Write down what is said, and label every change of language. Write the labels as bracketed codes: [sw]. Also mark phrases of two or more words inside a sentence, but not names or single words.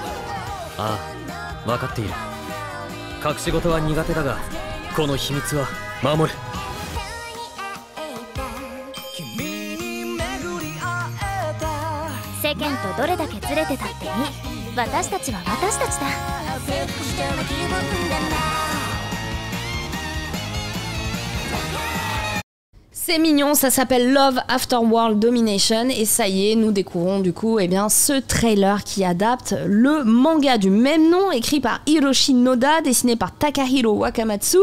[ja] ああ、分かっている。隠し事は苦手だがこの秘密は守る。世世間とどれだけずれてたっていい。私たちは私たちだ。 [fr] C'est mignon, ça s'appelle Love After World Domination et ça y est, nous découvrons du coup ce trailer qui adapte le manga du même nom écrit par Hiroshi Noda, dessiné par Takahiro Wakamatsu.